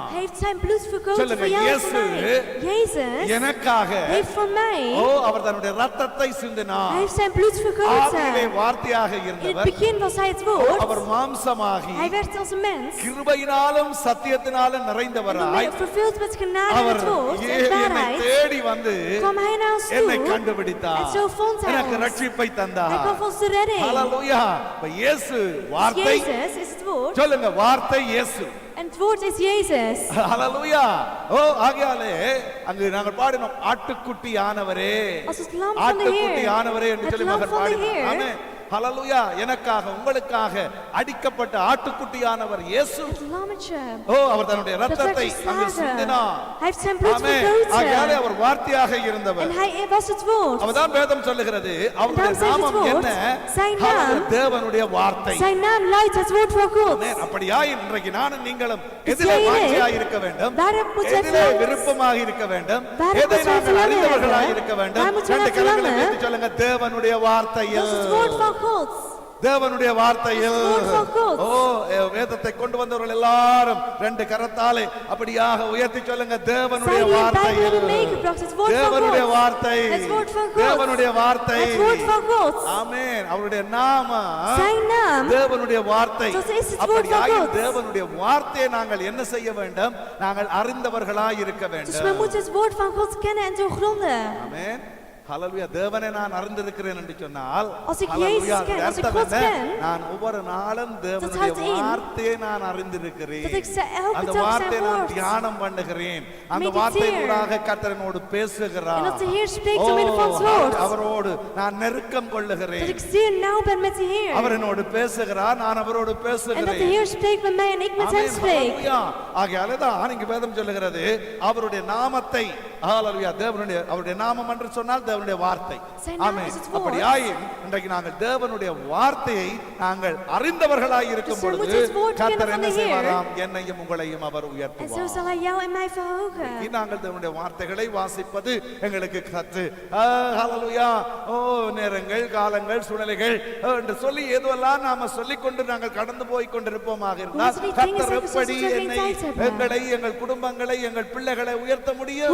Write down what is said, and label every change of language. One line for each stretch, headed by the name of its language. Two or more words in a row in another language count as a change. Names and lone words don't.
Dutch: Hij heeft zijn bloed vergoten
Tamil: சொல்லுங்க,
Dutch: voor jou en Jezus. voor mij. Jezus
Tamil: எனக்காக
Dutch: heeft voor mij,
Tamil: ஓ அவர் தன்னுடைய இரத்தத்தை சிந்தினார்.
Dutch: hij heeft zijn bloed
Tamil: ஆதியிலே
Dutch: vergoten.
Tamil: வார்த்தையாக
Dutch: In het
Tamil: இருந்தவர்
Dutch: begin was hij het
Tamil: ஓ
Dutch: woord.
Tamil: அவர் மாம்சமாகி
Dutch: Hij werd als een mens.
Tamil: கிருபையினாலும் சத்தியத்தினாலும்
Dutch: En
Tamil: நிறைந்தவராய்
Dutch: vervuld met genade en
Tamil: அவர்
Dutch: het woord en
Tamil: என்னை
Dutch: waarheid
Tamil: தேடி வந்து
Dutch: kwam hij naar ons
Tamil: என்னை
Dutch: toe.
Tamil: கண்டுபிடித்தார்.
Dutch: En zo vond hij
Tamil: எனக்கு
Dutch: ons.
Tamil: ரட்சிப்பை
Dutch: Hij
Tamil: தந்தார்.
Dutch: gaf ons de redding.
Tamil: ஹalleluya. இப்ப இயேசு வார்த்தை.
Dutch: Jezus is het woord.
Tamil: சொல்லுங்க வார்த்தை இயேசு.
Dutch: En het woord is Jezus.
Tamil: ஹalleluya. ஓ ஆகையாலே அங்கு நாங்கள் பாடினோம் ஆட்டுக்குட்டியானவரே.
Dutch: Als het lam van de Heer.
Tamil: ஆட்டுக்குட்டியானவரே என்று
Dutch: Het
Tamil: சொல்லி
Dutch: lam
Tamil: மகன்
Dutch: van de
Tamil: பாடினோம்.
Dutch: Heer.
Tamil: ஆமென். ஹalleluya. எனக்காக உங்களுக்காக அடிக்கப்பட்ட ஆட்டுக்குட்டியானவர் இயேசு.
Dutch: Het lammetje.
Tamil: ஓ அவர் தன்னுடைய
Dutch: Dat werd
Tamil: இரத்தத்தை அங்கு
Dutch: geslagen.
Tamil: சிந்தினார்.
Dutch: Hij heeft zijn bloed
Tamil: ஆமென். ஆகையாலே
Dutch: vergoten.
Tamil: அவர் வார்த்தையாக இருந்தவர்.
Dutch: En hij was het woord.
Tamil: அவர்தான் வேதம் சொல்லுகிறது அவருடைய
Dutch: Daarom zegt het
Tamil: நாமம்
Dutch: woord,
Tamil: என்ன?
Dutch: zijn
Tamil: ஹalleluya.
Dutch: naam.
Tamil: தேவனுடைய வார்த்தை.
Dutch: Zijn naam luidt het woord van God.
Tamil: ஆமென். அப்படியா இன்றைக்கு நானும் நீங்களும்
Dutch: Dus
Tamil: எதிலே
Dutch: jij en
Tamil: வாஞ்சியாக
Dutch: ik,
Tamil: இருக்க வேண்டும்?
Dutch: waarom moeten wij
Tamil: எதிலே
Dutch: verlangen?
Tamil: விருப்பமாக இருக்க வேண்டும்?
Dutch: Waarom
Tamil: எதை
Dutch: moeten wij
Tamil: நாங்கள்
Dutch: verlangen
Tamil: அறிந்தவர்களாக
Dutch: hebben?
Tamil: இருக்க வேண்டும்?
Dutch: Waar moeten wij
Tamil: ரெண்டு கரங்களை
Dutch: verlangen?
Tamil: உயர்த்தி சொல்லுங்க தேவனுடைய
Dutch: Dat
Tamil: வார்த்தையில்.
Dutch: is het woord van God.
Tamil: தேவனுடைய வார்த்தையில்.
Dutch: Het woord van God.
Tamil: ஓ வேதத்தை கொண்டு வந்தவர்கள் எல்லாரும் ரெண்டு கரத்தாலே அப்படியாக உயர்த்தி சொல்லுங்க தேவனுடைய
Dutch: Zij die het Bijbel
Tamil: வார்த்தையில்.
Dutch: hebben meegebracht, het woord van
Tamil: தேவனுடைய
Dutch: God.
Tamil: வார்த்தை.
Dutch: Het woord van God.
Tamil: தேவனுடைய வார்த்தை.
Dutch: Het woord van God.
Tamil: ஆமென். அவருடைய நாமம்
Dutch: Zijn naam.
Tamil: தேவனுடைய வார்த்தை.
Dutch: Dat is het woord van
Tamil: அப்படியாயின்
Dutch: God.
Tamil: தேவனுடைய வார்த்தையை நாங்கள் என்ன செய்ய வேண்டும்? நாங்கள் அறிந்தவர்களாய் இருக்க
Dutch: Dus we
Tamil: வேண்டும்.
Dutch: moeten het woord van God kennen en doorgronden.
Tamil: ஆமென். ஹalleluya. தேவனை நான் அறிந்திருக்கிறேன் என்று சொன்னால்
Dutch: Als ik
Tamil: ஹalleluya,
Dutch: Jezus ken, als ik
Tamil: அர்த்தம்
Dutch: God
Tamil: என்ன?
Dutch: ken,
Tamil: நான் ஒவ்வொரு நாளும் தேவனுடைய
Dutch: houdt in
Tamil: வார்த்தையை நான் அறிந்திருக்கிறேன்.
Dutch: dat ik elke
Tamil: அந்த
Dutch: dag
Tamil: வார்த்தையை
Dutch: zijn
Tamil: நான்
Dutch: woord
Tamil: தியானம் பண்ணுகிறேன். அந்த
Dutch: mediteer.
Tamil: வார்த்தையினூடாக கர்த்தரனோடு
Dutch: En
Tamil: பேசுகிறார்.
Dutch: dat de Heer spreekt door middel van het woord.
Tamil: அவரோடு நான் நெருக்கம்
Dutch: Dat
Tamil: கொள்ளுகிறேன்.
Dutch: ik zeer nauw ben met de Heer.
Tamil: அவர் என்னோடு பேசுகிறார், நான் அவரோடு
Dutch: En dat de
Tamil: பேசுகிறேன்.
Dutch: Heer spreekt met mij en ik met hem
Tamil: ஆமென்.
Dutch: spreek.
Tamil: ஹalleluya. ஆகையாலே தான் இங்கு வேதம் சொல்லுகிறது அவருடைய நாமத்தை ஹalleluya அவருடைய நாமம் என்று சொன்னால் தேவனுடைய வார்த்தை.
Dutch: Zijn naam
Tamil: ஆமென்.
Dutch: is het woord.
Tamil: அப்படியாயின் இன்றைக்கு நாங்கள் தேவனுடைய வார்த்தையை நாங்கள் அறிந்தவர்களாய் இருக்கும்
Dutch: Dus we
Tamil: பொழுது
Dutch: moeten het woord
Tamil: கர்த்தர்
Dutch: kennen van
Tamil: என்ன
Dutch: de Heer.
Tamil: செய்வாராம்? என்னையும் உங்களையும் அவர்
Dutch: En zo
Tamil: உயர்த்துவார்.
Dutch: zal hij jou en mij verhogen.
Tamil: நாங்கள் தேவனுடைய வார்த்தைகளை வாசிப்பது எங்களுக்கு கற்று ஹalleluya ஓ நேரங்கள் காலங்கள் சூழ்நிலைகள் என்று சொல்லி ஏதோலாம் நாம சொல்லிக்கொண்டு நாங்கள் கடந்து போய் கொண்டிருப்போமாக இருந்தால்
Dutch: Moeten we die dingen
Tamil: கர்த்தர்
Dutch: zeggen zoals
Tamil: எப்படி
Dutch: we geen
Tamil: என்னை
Dutch: tijd hebben?
Tamil: எங்களை எங்கள் குடும்பங்களை எங்கள் பிள்ளைகளை உயர்த்த முடியும்?